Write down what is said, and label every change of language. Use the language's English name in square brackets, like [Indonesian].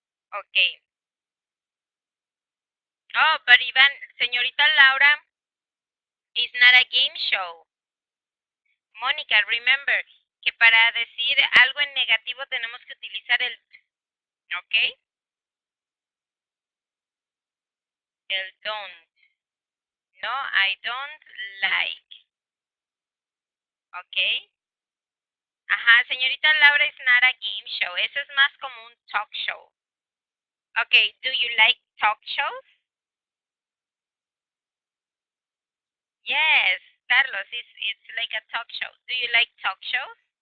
[English] Okay. Oh, but Iván, señorita Laura, it's not a game show. [Spanish] Mónica, remember que para decir algo en negativo tenemos que utilizar el ¿ok? [English] El don't. No, I don't like. ¿Ok? Ajá, señorita Laura, it's not a game show. [Spanish] Eso es más como un talk show. [English] Okay, do you like talk shows? Yes, Carlos, it's like a talk show. Do you like talk shows?